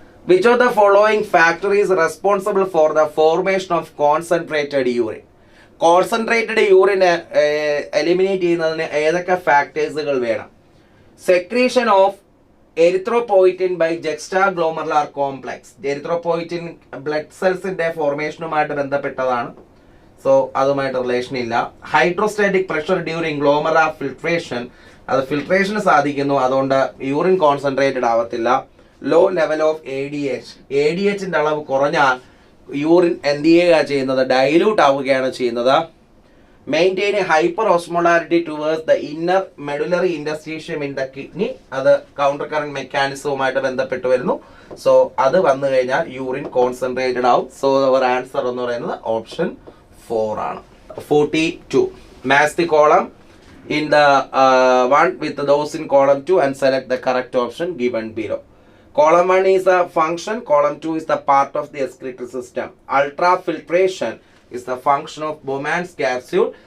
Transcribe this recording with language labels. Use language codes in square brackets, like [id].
[en] Which of the following factor is responsible for the formation of concentrated urine? [ml] Concentrated urine eliminate ചെയ്യുന്നതിന് ഏതൊക്കെ ഫാക്ടേഴ്സുകൾ വേണം? [en] Secretion of erythropoietin by juxtaglomerular complex. [ml] Erythropoietin blood cells ന്റെ ഫോർമേഷനുമായിട്ട് ബന്ധപ്പെട്ടതാണ്. So അതുമായിട്ട് relation ഇല്ല. [en] hydrostatic pressure during glomerular filtration, [ml] അത് ഫിൽട്രേഷന് സാധിക്കുന്നു, അതുകൊണ്ട് യൂറിൻ കോൺസെൻട്രേറ്റഡ് ആവത്തില്ല. [en] low level of [ml] ADHന്റെ അളവ് കുറഞ്ഞാൽ യൂറിൻ എന്ത് ചെയ്യുക ചെയ്യുന്നത്? ഡൈല്യൂട്ട് ആവുകയാണ് ചെയ്യുന്നത്. [en] maintain a hyperosmolarity towards the inner medullary interstitium in the kidney. [ml] അത് countercurrent mechanism-ആയിട്ട് ബന്ധപ്പെട്ട് വരുന്നു. സോ അത് വന്നു കഴിഞ്ഞാൽ യൂറിൻ കോൺസെൻട്രേറ്റഡ് ആവും. [en] so അവർ answer [ml] എന്ന് പറയുന്നത് ഓപ്ഷൻ 4 ആണ്. [en] 42. Match the column in the one with those in column 2 and select the correct option given below. Column 1 is a function, column 2 is the part of the excretory system. Ultrafiltration is the function of Bowman's capsule.